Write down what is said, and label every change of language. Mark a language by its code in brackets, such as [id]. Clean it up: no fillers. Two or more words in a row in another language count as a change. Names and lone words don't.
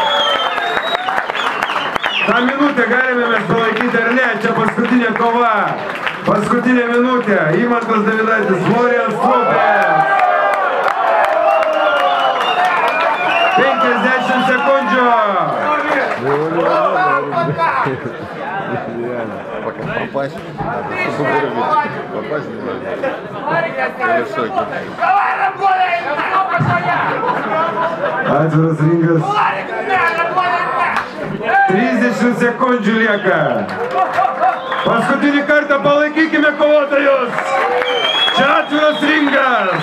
[lt] tą minutę galime mes palaikyti ar ne, čia paskutinė kova, paskutinė minutė, Imantas Davidaitis, Florian Strupec. 50 sekundžių. [ru] Пока попасть, попасть не надо. [lt] Atviras ringas. 30 sekundžių lieka. Paskutinį kartą palaikykime kovotojus. Čia atviras ringas.